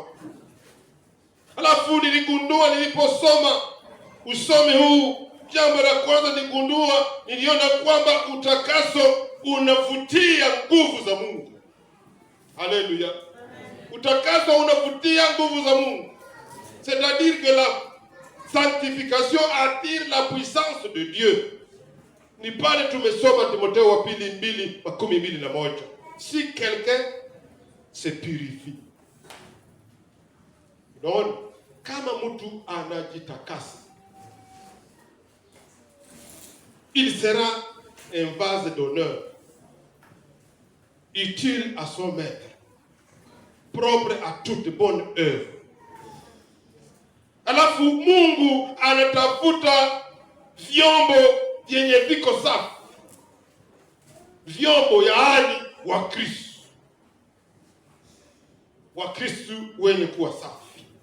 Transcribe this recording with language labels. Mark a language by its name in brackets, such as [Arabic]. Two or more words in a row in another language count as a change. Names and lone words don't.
[Swahili] Alafu niligundua niliposoma usomi huu, jambo la kwanza niliona kwamba utakaso unavutia nguvu za Mungu. Haleluya. Utakaso unavutia nguvu za Mungu. [French] C'est-à-dire que la sanctification attire la puissance de Dieu. [Swahili] Ni pale tumesoma Timotheo wa pili 2:21. [French] Si quelqu'un se purifie. [Swahili] Unaona, kama mtu anajitakasa, [French] il sera un vase d'honneur, utile à son maître, propre à toute bonne œuvre. [Swahili] Alafu Mungu anatafuta vyombo vyenye viko safi, vyombo yaani wa Kristo wenye kuwa safi.